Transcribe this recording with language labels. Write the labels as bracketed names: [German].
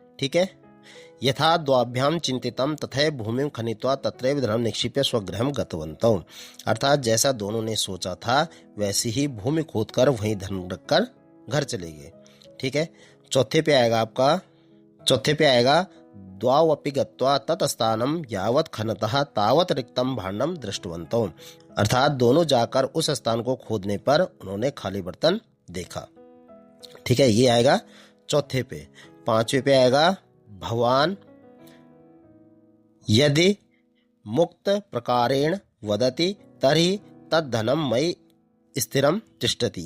[Hindi] ठीक है, [Sanskrit] यथा द्वाभ्याम चिंतितम तथैव भूमिं खनित्वा तत्रैव धनम निक्षिप्य स्वगृहं गतवन्तौ, [Hindi] अर्थात जैसा दोनों ने सोचा था वैसी ही भूमि खोदकर वहीं धन रखकर घर चले गए। ठीक है, चौथे पे आएगा आपका, चौथे पे आएगा [Sanskrit] द्वावपि गत्वा तत्स्थानं यावत् खनतः तावत् रिक्तं भाण्डं दृष्टवन्तौ। [Hindi] अर्थात दोनों जाकर उस स्थान को खोदने पर उन्होंने खाली बर्तन देखा। ठीक है, ये आएगा चौथे पे। पांचवे पे आएगा [Sanskrit] भगवान यदि मुक्त प्रकारेण वदति तर्हि तद्धनम मयि स्थिरम तिष्ठति।